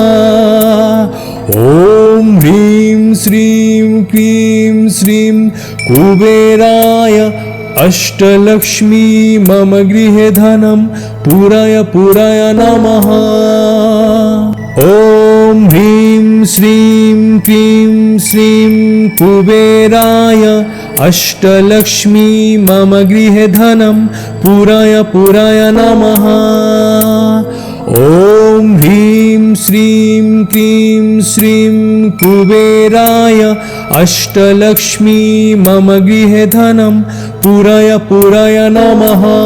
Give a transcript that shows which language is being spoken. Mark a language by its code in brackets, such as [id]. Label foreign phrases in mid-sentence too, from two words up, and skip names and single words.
[sa] ওম হ্রিং শ্রীং ক্রিং শ্রীং কুবেরায় অষ্টলক্ষ্মী মম গৃহে ধনম পুরায় পুরায় নমঃ। ওম হ্রিং श्रीं क्लीं श्रीं कुबेराय अष्टलक्ष्मी मम गृहे धनं पुराय पुराय नमः। ॐ ह्रीं श्रीं क्लीं श्रीं कुबेराय अष्टलक्ष्मी मम गृहे धनं पुराय पुराय नमः।